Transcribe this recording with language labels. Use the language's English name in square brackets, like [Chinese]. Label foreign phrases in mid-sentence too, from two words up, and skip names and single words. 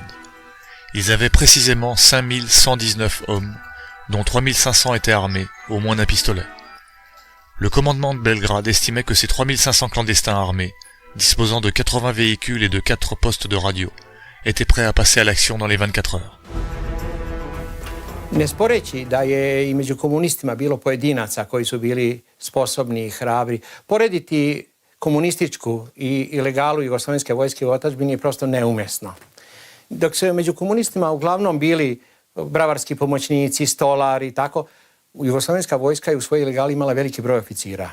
[French] Ils avaient précisément 5119 hommes, dont 3500 étaient armés, au moins d'un pistolet. Le commandement de Belgrade estimait que ces 3500 clandestins armés, disposant de 80 véhicules et de 4 postes de radio, étaient prêts à passer à l'action dans les 24 heures. [Serbian] Ne sporeći da je i među komunistima bilo pojedinaca koji su bili sposobni i hrabri, porediti komunističku i ilegalu jugoslovenske vojske u otadžbini je prosto neumesno. Dok se među komunistima uglavnom bili bravarski pomoćnici, stolari i tako, jugoslovenska vojska je u svojoj ilegali imala veliki broj oficira.